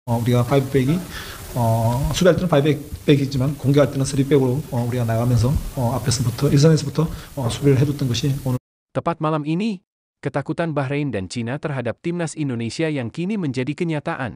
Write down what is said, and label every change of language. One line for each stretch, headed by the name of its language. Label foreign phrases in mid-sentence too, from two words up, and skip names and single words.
Korean: 우리가 5백이 수비할 때는 5백이지만 공격할 때는 3백으로 우리가 나가면서 앞에서부터 1선에서부터 수비를 해줬던 것이 오늘.
Indonesian: Tepat malam ini, ketakutan Bahrain dan Cina terhadap timnas Indonesia yang kini menjadi kenyataan.